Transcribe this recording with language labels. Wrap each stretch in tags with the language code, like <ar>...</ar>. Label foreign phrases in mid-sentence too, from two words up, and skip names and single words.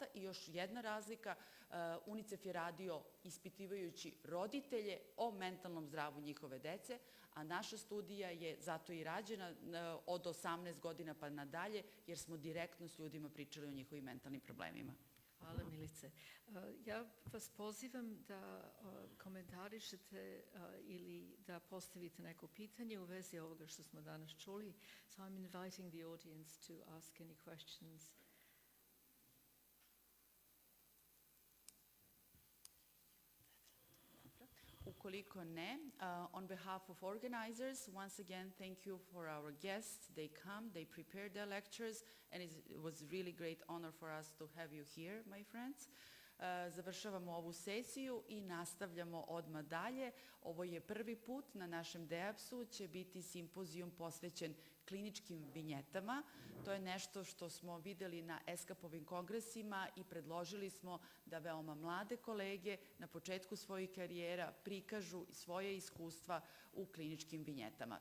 <sr>I još jedna razlika, UNICEF je radio ispitivajući roditelje o mentalnom zdravlju njihove dece, a naša studija je zato i rađena od 18 godina pa nadalje, jer smo direktno s ljudima pričali o njihovim mentalnim problemima. Hvala, Milice. Ja vas pozivam da komentarišete ili da postavite neko pitanje u vezi ovoga što smo danas čuli.</sr> <en>So I'm inviting the audience to ask any questions.</en> <sr>Ukoliko ne,</sr> <en>on behalf of organizers, once again, thank you for our guests. They come, they prepare their lectures, and it was really great honor for us to have you here, my friends.</en> <sr>Završavamo ovu sesiju i nastavljamo odmah dalje. Ovo je prvi put na našem DEAPS-u, će biti simpozijum posvećen kliničkim vinjetama. To je nešto što smo videli na ESCAP-ovim kongresima i predložili smo da veoma mlade kolege na početku svojih karijera prikažu svoje iskustva u kliničkim vinjetama.</sr>